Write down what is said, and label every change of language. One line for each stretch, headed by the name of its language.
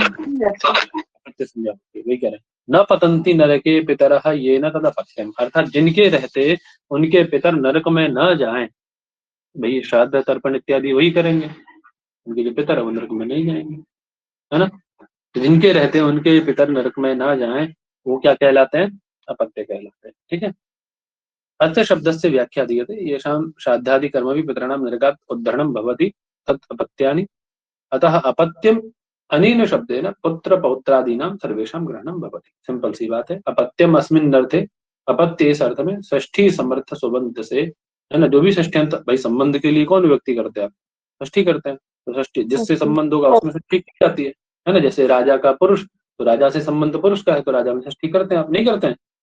Hindi: अपत्य संज्ञा होती है, वही कह रहे हैं,
Sanskrit: न पतंती नरके पितरः ये न तदपत्यम,
Hindi: अर्थात जिनके रहते उनके पितर नरक में न जाएं, भाई श्राद्ध तर्पण इत्यादि वही करेंगे, उनके जो पितर है वो नरक में नहीं जाएंगे, है ना। तो जिनके रहते उनके पितर नरक में ना जाएं, वो क्या कहलाते हैं, अपत्य कहलाते हैं। ठीक है,
Sanskrit: अस्य शब्दस्य व्याख्या दीयते, येषां श्राद्धादि कर्मभिः पितॄणां नरकात् उद्धरणं भवति तत् अपत्यानि, अतः अपत्यम अनेन शब्देन पुत्र पौत्रादीनां सर्वेषां ग्रहणं भवति।
Hindi: सिंपल सी बात है,
Sanskrit: अपत्यम अस्मिन् अर्थे,
Hindi: अपत्य इस अर्थ में षष्ठी समर्थ सुबंत से, है ना, जो भी षष्ठ्यंत, भाई संबंध के लिए कौन व्यक्ति करते हैं, षष्ठी करते हैं, तो षष्ठी जिससे संबंध होगा उसमें षष्ठी की जाती है ना। जैसे राजा का पुरुष, तो राजा से संबंध पुरुष का है, तो राजा में षष्ठी करते हैं, आप नहीं करते हैं।